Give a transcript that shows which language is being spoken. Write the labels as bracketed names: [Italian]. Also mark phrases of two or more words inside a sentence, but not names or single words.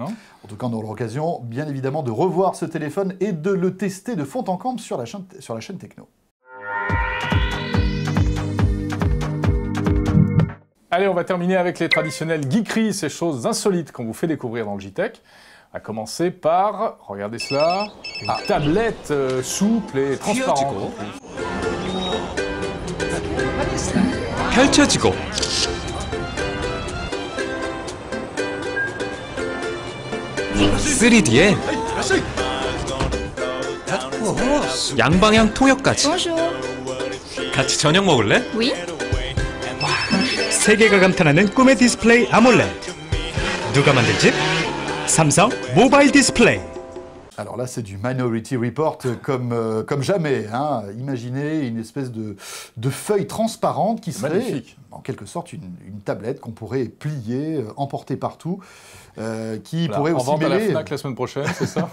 [French] En tout cas, on aura l'occasion, bien évidemment, de revoir ce téléphone et de le tester de fond en comble sur la chaîne Techno. Allez, on va terminer avec les traditionnelles geekeries, ces choses insolites qu'on vous fait découvrir dans le JTech. À commencer par, regardez cela, une tablette souple et transparente. [Korean] 펼쳐지고 (3D에) 양방향 통역까지. 같이 저녁 먹을래? [French] Oui. [Korean] 세계가 감탄하는 꿈의 디스플레이 아몰레드. 누가 만들지? 삼성 모바일 디스플레이. [French] Alors là, c'est du Minority Report comme jamais. Hein. Imaginez une espèce de feuille transparente qui serait, magnifique, en quelque sorte, une tablette qu'on pourrait plier, emporter partout, qui voilà, pourrait en aussi vente mêler... à la Fnac la semaine prochaine, c'est ça?